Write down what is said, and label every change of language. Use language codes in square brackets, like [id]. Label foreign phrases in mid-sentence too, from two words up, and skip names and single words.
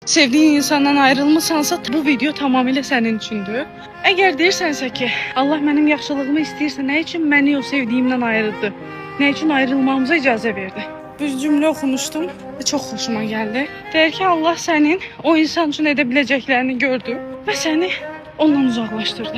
[tr] Sevdiğin insandan ayrılmışsansa bu video tamamıyla senin içindir. [az] Eğer deyirsənsə ki, Allah mənim yaxşılığımı istəyirsə, nə üçün məni o sevdiyimdən ayırdı? Nə üçün ayrılmamıza icazə verdi? Bir cümlə oxumuşdum və çox xoşuma gəldi. Deyir ki, Allah sənin o insan üçün edə biləcəklərini gördü və səni ondan uzaqlaşdırdı.